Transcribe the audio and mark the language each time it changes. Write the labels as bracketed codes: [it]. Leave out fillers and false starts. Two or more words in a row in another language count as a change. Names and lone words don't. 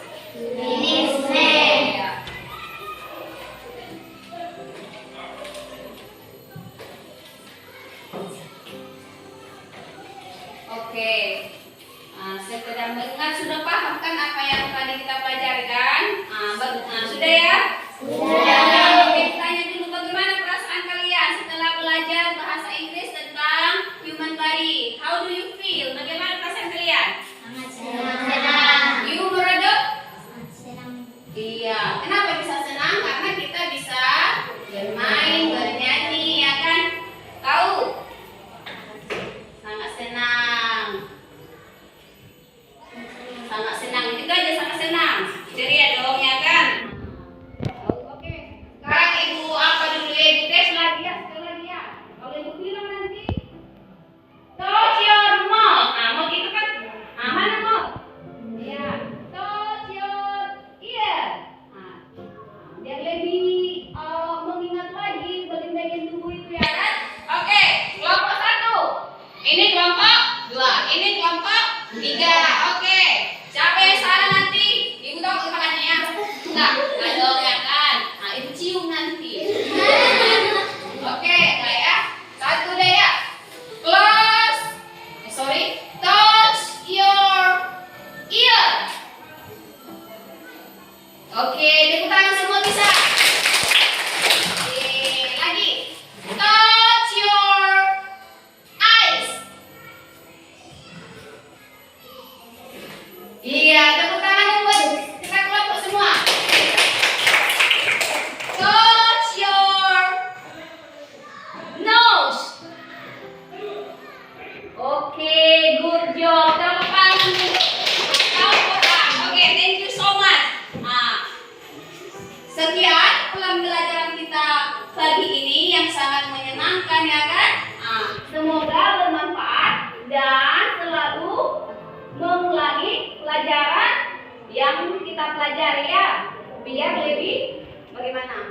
[id] Ya. Oke. Nah, sekedar mengingat, sudah paham kan apa yang tadi kita pelajari kan? Sudah ya? Sudah. Oke, tanya dulu bagaimana perasaan kalian setelah belajar bahasa Inggris tentang [en] human body? How do you feel? [id] Bagaimana perasaan kalian? You, Murado? Iya. Kenapa bisa senang? Karena kita bisa bermain, bernyanyi, ya kan? Tahu? Sangat senang. Sangat senang. Itu aja sangat senang. Ceria dong, ya kan? Oke. Sekarang ibu apa dulu? Ibu tes lagi ya, sekali lagi ya. Kalau ibu bilang nanti, [en] touch your mouth. [id] Mouth itu kan, mana mouth? Iya. [en] Touch your ear. [id] Biar lebih mengingat lagi bagian-bagian tubuh itu ya kan? Oke, kelompok 1. Ini kelompok 2. Ini kelompok 3. Oke. Siapa yang salah nanti? Ibu tahu kepalanya ya? Enggak dong ya kan? Nah, ibu cium nanti. Oke, nah ya. 1 deh ya. [en] Touch your ear. [id] Oke, tepuk tangan semua bisa. Oke, lagi. [en] Touch your eyes. [id] Iya, tepuk tangan dulu buat kita kelompok semua. [en] Touch your nose. Oke, good job. [id] Tepuk tangan dulu. Oke, [en] thank you so much. [id] Sekian pembelajaran kita pagi ini yang sangat menyenangkan ya kan? Semoga bermanfaat dan selalu mengulangi pelajaran yang kita pelajari ya, biar lebih bagaimana?